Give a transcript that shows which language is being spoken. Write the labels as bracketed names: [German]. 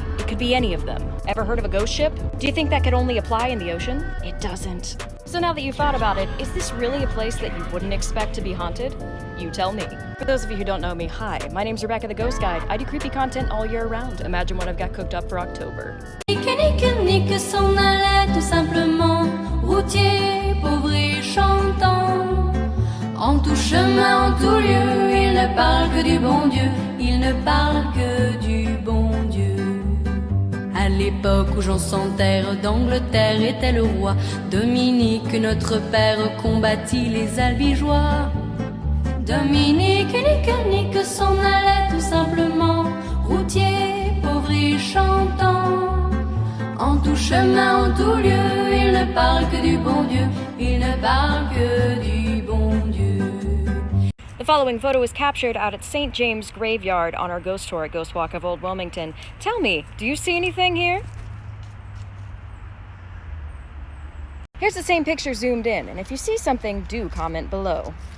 [English] It could be any of them. Ever heard of a ghost ship? Do you think that could only apply in the ocean? It doesn't. So now that you've thought about it, is this really a place that you wouldn't expect to be haunted? You tell me. For those of you who don't know me, hi, my name's Rebecca the Ghost Guide. I do creepy content all year round. Imagine what I've got cooked up for October. [French] Nique s'en allait tout simplement, routier, pauvre et chantant. En tout chemin, en tout lieu, il ne parle que du bon Dieu, il ne parle que du bon Dieu. À l'époque où Jean sans terre d'Angleterre était le roi, Dominique, notre père, combattit les albigeois. Dominique, nique s'en allait tout simplement, routier, pauvre et chantant. En tout chemin, en tout lieu, il ne parle que du bon Dieu, il ne parle que du bon Dieu. [English] The following photo was captured out at St. James Graveyard on our ghost tour at Ghost Walk of Old Wilmington. Tell me, do you see anything here? Here's the same picture zoomed in, and if you see something, do comment below.